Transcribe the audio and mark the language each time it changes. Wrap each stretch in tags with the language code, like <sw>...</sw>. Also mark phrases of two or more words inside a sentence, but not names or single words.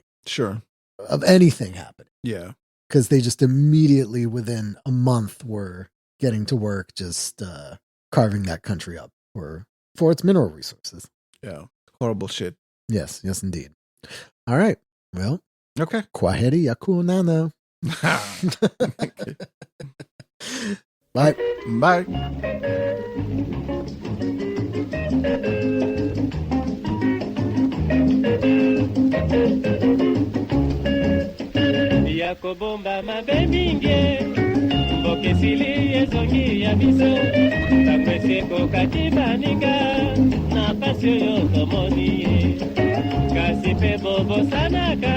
<en>Sure. Of anything happening. Yeah. Because they just immediately within a month were getting to work just carving that country up for its mineral resources. Yeah. Horrible shit. Yes, indeed. All right. Well, okay.</en> <sw>Kwaheri yakunana. Bye.</sw> <en>Bye.</en> <ln>Yakobomba mabe mingi mbokesili ezongi ya biso takweseko kati baninga na pasi oyo tomoni ye kasi mpe bobosanaka</ln>